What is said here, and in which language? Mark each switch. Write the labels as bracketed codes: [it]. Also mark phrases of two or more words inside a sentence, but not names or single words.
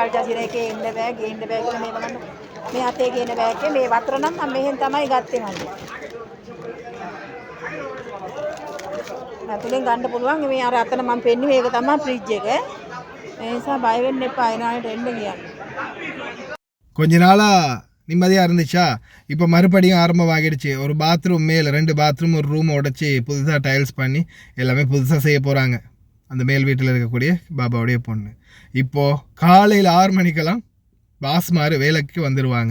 [si] අල් ජසීරා එකේ ඉන්න බෑ ගේන්න බෑ කියලා මේ බලන්න. මේ අතේ ගේන බෑග් එකේ මේ වතුර නම් මම මෙහෙන් තමයි ගත්තේ මල්ලි. අතුලෙන් ගන්න පුළුවන්. මේ අර අතන මම පෙන්නේ මේක තමයි ෆ්‍රිජ් එක. ඒ නිසා බය වෙන්න එපා. එනාලට එන්න කියන්නේ. [ta] கொஞ்ச நாளா நிம்மதியாக இருந்துச்சா? இப்போ மறுபடியும் ஆரம்பமாகிடுச்சு. ஒரு பாத்ரூம் மேலே 2 பாத்ரூம் ஒரு ரூம் உடச்சி புதுசாக டைல்ஸ் பண்ணி எல்லாமே புதுசாக செய்ய போகிறாங்க. அந்த மேல் வீட்டில் இருக்கக்கூடிய பாபாவுடைய பொண்ணு இப்போது காலையில் 6 மணிக்கெல்லாம் பாஸ்மார் வேலைக்கு வந்துடுவாங்க.